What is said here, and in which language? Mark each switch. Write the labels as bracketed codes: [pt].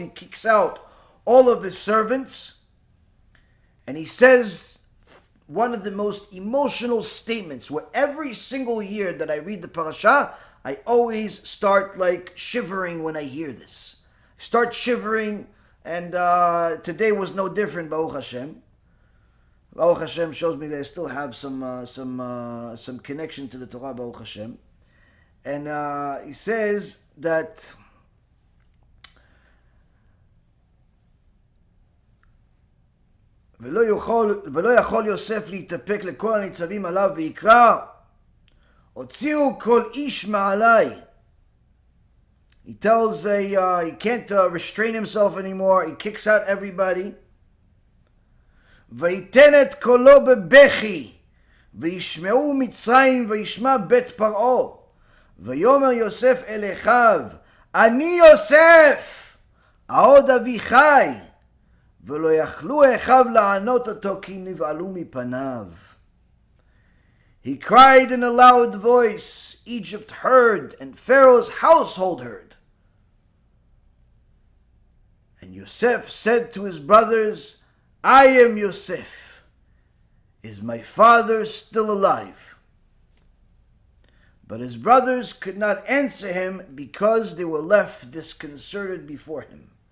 [en] He kicks out all of his servants. And he says one of the most emotional statements, where every single year that I read the parasha, I always start like shivering when I hear this. I start shivering, and today was no different, Baruch Hashem. Baruch Hashem shows me that I still have some connection to the Torah, Baruch Hashem. [he] And he says that ולא יכול יוסף להתאפק לכל הניצבים עליו ויקרא הוציאו כל איש מעלי. [en] He tells he can't restrain himself anymore. He kicks out everybody. [he] ויתן את קולו בבכי וישמעו מצרים וישמע בית פרעה ויאמר יוסף אל אחיו אני יוסף העוד אבי חי ולא יכלו אחיו לענות אותו כי נבהלו מפניו. [en] He cried in a loud voice. Egypt heard and Pharaoh's household heard. And Yosef said to his brothers, I am Yosef. Is my father still alive? But his brothers could not answer him because they were left disconcerted before him.